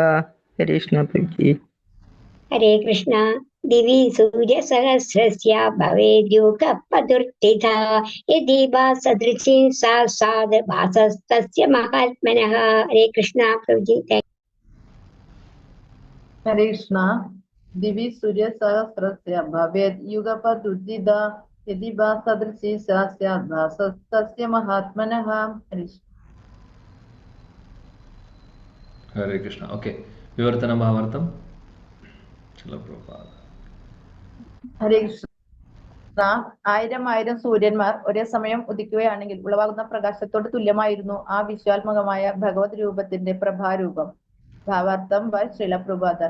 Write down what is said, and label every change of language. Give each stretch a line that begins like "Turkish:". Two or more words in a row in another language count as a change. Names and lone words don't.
Sanskrit: ഹരേ കൃഷ്ണ പ്രഭുജി. ഹരേ കൃഷ്ണ. ദിവി സൂര്യ സഹസ്രസ്യ ഭവേദ്യുഗപദുത്ഥിത യദി ഭാസദൃശീ സാ സ്യാത് ഭാസസ്തസ്യ മഹാത്മനഃ. ഹരേ കൃഷ്ണ പ്രഭുജി. ഹരേ കൃഷ്ണ. दिवि सूर्यसहस्रस्य भवेत् युगपदुदिता यदि वा सदृशी सा स्यात् भासस्तस्य महात्मनः। ഹരേ കൃഷ്ണ.
Malayalam: ഓക്കെ, വിവർത്തനം ഭാവാർത്ഥം.
Sanskrit: ഹരേ കൃഷ്ണ.
Malayalam: ആയിരം ആയിരം സൂര്യന്മാർ ഒരേ സമയം ഉദിക്കുകയാണെങ്കിൽ ഉളവാകുന്ന പ്രകാശത്തോട് തുല്യമായിരുന്നു ആ വിശ്വാത്മകമായ ഭഗവത് രൂപത്തിന്റെ പ്രഭാരൂപം. ഭാവാർത്ഥം ബൈ ശ്രീല പ്രഭുപാദർ.